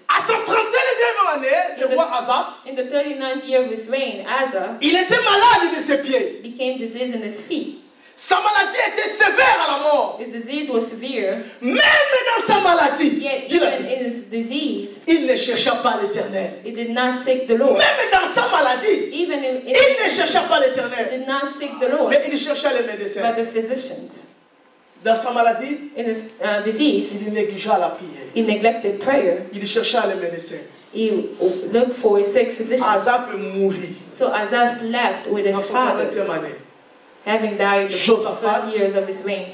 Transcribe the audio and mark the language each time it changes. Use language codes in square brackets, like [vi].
[fr] À son 31e année, le roi Asaph, [en] In the 39th year of his reign, Asa [fr] il était malade de ses pieds. [en] became diseased in his feet. [fr] Sa maladie était sévère à la mort. [en] His disease was severe, [fr] Même dans sa maladie, [en] yet [fr] dit la [en] even [fr] Bible, [en] in his disease, [fr] il ne chercha pas l'Éternel. [en] he did not seek the Lord. [fr] Même dans sa maladie, [en] Even in [fr] il ne chercha pas [en] he [fr] l'Éternel. [en] did not seek the Lord, [fr] Mais il chercha les médecins. [en] but the physicians. [fr] Dans sa maladie, [en] In his disease, [fr] il négligea la prière. [en] he neglected prayer. [fr] Il chercha les médecins. [en] He looked for a sick physician. [fr] Asaph mourit [en] So Asa slept with [fr] dans [en] his [fr] son [en] fathers, [fr] 40e année. [en] having died the [fr] Josaphat [en] first years of his reign.